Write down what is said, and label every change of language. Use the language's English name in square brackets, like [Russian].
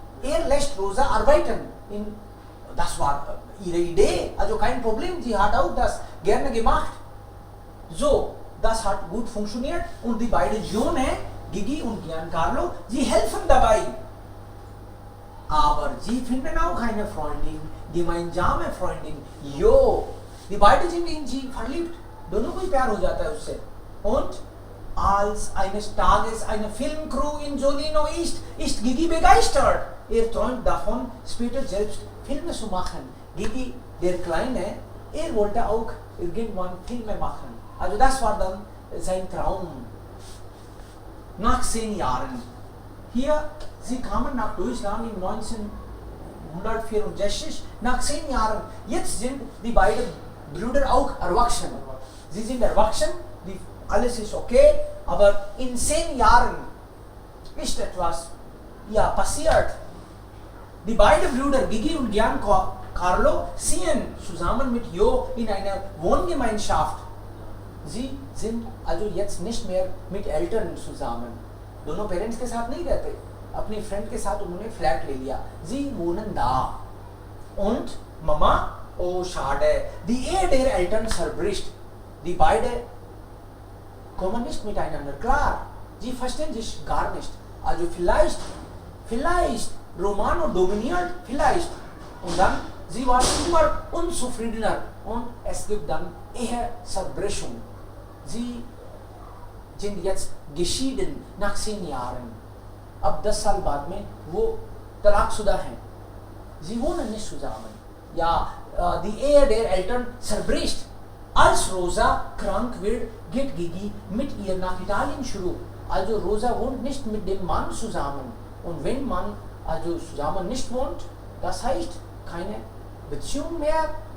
[German] Er lässt Rosa arbeiten. Das war ihre Idee, also kein Problem, sie hat auch das gerne gemacht. So, das hat gut funktioniert und die beiden Söhne, Gigi und Giancarlo, sie helfen dabei. Aber sie finden auch eine Freundin, gemeinsame Freundin. Die beiden sind in sie verliebt. [Hindi] दोनों को ही प्यार हो जाता है उससे. [German] Und Als eines Tages eine Filmcrew in Jolino ist Gigi begeistert. Träumt davon, später selbst Filme zu machen. Gigi, der Kleine, wollte auch irgendwann Filme machen. Also das war dann sein Traum. Nach 10 Jahren. Hier, sie kamen nach Deutschland in 1964, nach 10 Jahren. Jetzt sind die beiden Brüder auch erwachsen. Sie sind erwachsen, alles ist okay, aber in 10 Jahren ist etwas passiert. Die beiden Brüder Gigi und Giancarlo ziehen zusammen mit Jo in einer Wohngemeinschaft. Sie sind also jetzt nicht mehr mit Eltern zusammen. [Hindi] दोनों parents के साथ नहीं रहते, अपनी friend के साथ उन्होंने flat ले लिया. [German] Sie wohnen da. Und Mama, oh schade, die Ehe der Eltern zerbricht. Die beiden kommen nicht miteinander klar. Sie verstehen sich gar nicht. Also vielleicht Romano dominiert, vielleicht. Und dann, sie waren immer unzufriedener und es gibt dann Ehezerbrechung. Sie sind jetzt geschieden nach 10 Jahren. [Hindi] Ab 10 साल बाद में वो तलाकशुदा हैं. [German] Sie wohnen nicht zusammen. Ja, die Ehe der Eltern zerbricht. Als Rosa krank wird, geht Gigi mit ihr nach Italien zurück. Also Rosa wohnt nicht mit dem Mann zusammen. Und wenn man also zusammen nicht wohnt, das heißt keine Beziehung mehr.